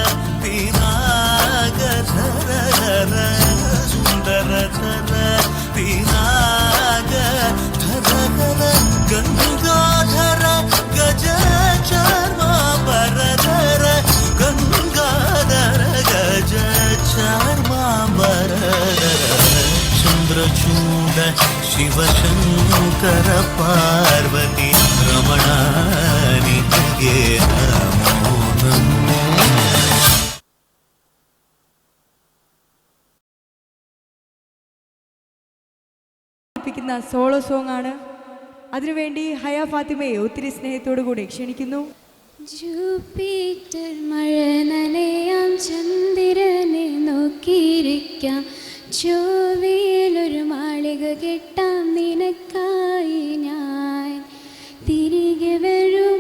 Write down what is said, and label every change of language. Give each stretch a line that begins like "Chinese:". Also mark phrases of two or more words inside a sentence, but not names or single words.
Kannada: ವಿರಾಗಧರ ಸುಂದರಕರ ವಿರಾಗ ಧರ ಗಂಗಾಧರ ಗಜ ಚಾರ್ಮಾಂಬರಧರ ಗಂಗಾಧರ ಗಜ ಚಾರ್ಮಾಂಬರಧರ ಚಂದ್ರಚೂಡ ಶಿವಶಂಕರ ಪಾರ್ವತೀ ರಮಣಾ ನಿನಗೆ ನಮೋ ನಮೋ
English: solo song
Malayalam: ആണ്. അതിനുവേണ്ടി ഹയ ഫാത്തിമയെ ഒത്തിരി സ്നേഹത്തോടു കൂടി ക്ഷണിക്കുന്നു. ജൂപ്പിറ്റർ മഴ നനയാം ചന്ദ്രനെ നോക്കിയിരിക്കാം ചൊവ്വയിലൊരു മാളിക കെട്ടാം നിനക്കായി ഞാൻ തിരികെ